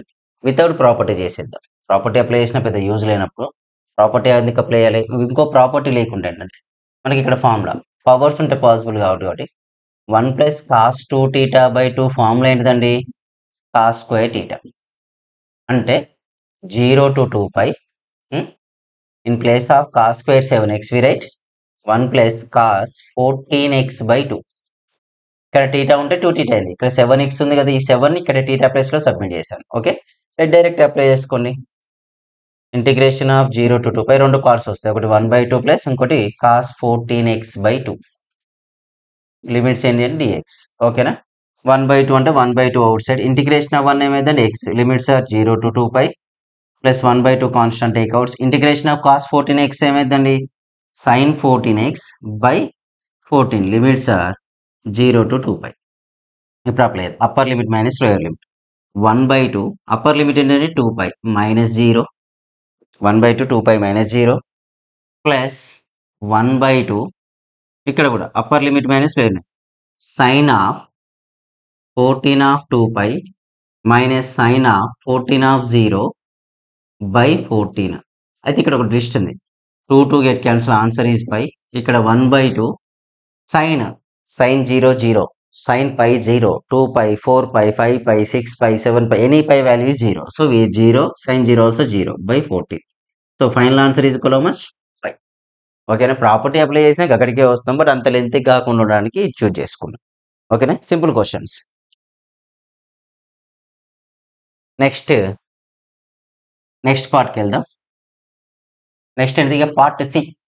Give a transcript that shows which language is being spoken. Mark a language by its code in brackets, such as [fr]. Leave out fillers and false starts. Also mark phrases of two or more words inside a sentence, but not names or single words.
[en] without property [te] చేసేద్దాం. [en] property apply [te] చేసిన పెద్ద యూజ్ లేనప్పుడు ప్రాపర్టీ ఎందుకు అప్లై చేయాలి. ఇంకో ప్రాపర్టీ లేకుండా ఏంటంటే మనకి ఇక్కడ [en] formula powers [te] ఉంటే పాసిబుల్ కాబట్టి 1 + cos 2θ/2 ఫార్ములా ఏంటిదండి [en] cos square θ. అంటే 0 to 2 pi in place of cos square 7x we write 1 + cos 14x/2. [te] ఇక్కడ θ ఉంటే 2θ అయింది. ఇక్కడ 7x ఉంది కదా, ఈ 7 ఇక్కడ θ ప్లేస్ లో సబ్మిట్ చేశాను. [en] okay direct apply [te] చేసుకోండి. [en] integration of 0 to 2 pi [te] రెండు పార్ట్స్ వస్తాయి. ఒకటి 1/2 ప్లస్ ఇంకోటి cos 14x/2 లిమిట్స్ ఏంటి అంటే dx. ఓకేనా 1/2 అంటే 1/2 [en] outside. integration of 1 [te] ఏమైందంటే x. [en] limits are 0 to 2 pi ప్లస్ 1/2 constant takeouts. integration of cos 14x ఏమైందండి sin 14x/14 limits are 0 to 2 pi. ఇప్పుడు apply upper limit minus lower limit 1/2 upper limit ఏంటంటే 2 pi మైనస్ 0 1/2 2 pi మైనస్ 0 ప్లస్ 1/2 [te] ఇక్కడ కూడా [en] upper limit minus lower limit sine of 14 of 2 pi మైనస్ సైన్ ఆఫ్ 14 of 0/14. అయితే ఇక్కడ ఒక ట్విస్ట్ ఉంది. 2 get cancel answer is pi. ఇక్కడ 1/2 సైన్ 0 0 sin pi 0 2 pi 4 pi 5 pi 6 pi 7 pi any pi value is 0. So we 0 sin 0 also 0/14. So final answer is equal to how much 5. [te] ఓకేనా ప్రాపర్టీ అప్లై చేసినా అక్కడికే వస్తాం, బట్ అంత లెంత్ కాకుండా ఉండడానికి చూజ్ చేసుకున్నాం. ఓకేనా [en] simple questions. next part-ki [te] వెళ్దాం. నెక్స్ట్ ఏంటి ఇక [en] part C.